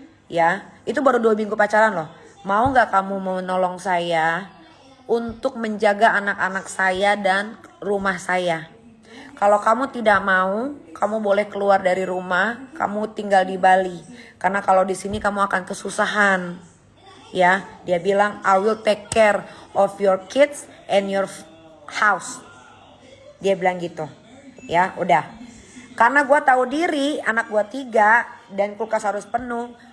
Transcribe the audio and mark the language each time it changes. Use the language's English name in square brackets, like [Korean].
[Indonesian] Ya, itu baru 2 minggu pacaran loh. Mau nggak kamu menolong saya untuk menjaga anak-anak saya dan rumah saya? Kalau kamu tidak mau, kamu boleh keluar dari rumah, kamu tinggal di Bali. Karena kalau di sini kamu akan kesusahan. Ya, dia bilang [English] I will take care of your kids and your house. [Indonesian] Dia bilang gitu. Ya udah. Karena gue tahu diri anak gue 3 dan kulkas harus penuh.